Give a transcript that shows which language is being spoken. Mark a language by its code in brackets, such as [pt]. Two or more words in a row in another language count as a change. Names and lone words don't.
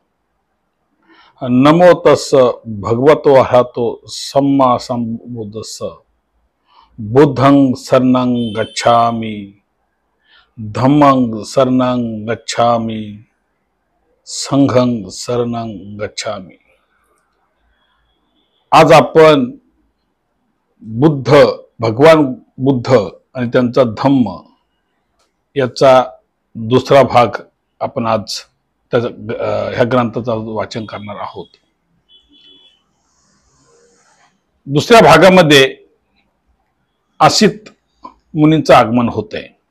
[pi] नमो तस्स भगवतो अरहतो सम्मा संबुद्धस्स। बुद्धं शरणं गच्छामि, धम्मं शरणं गच्छामि, संघं शरणं गच्छामि। [mr] आज आपण भगवान बुद्ध आणि त्यांचा धम्म याचा दुसरा भाग आपण आज ह्या ग्रंथाचा वाचन करणार आहोत। दुसऱ्या भागामध्ये असित मुनींचं आगमन होतंय।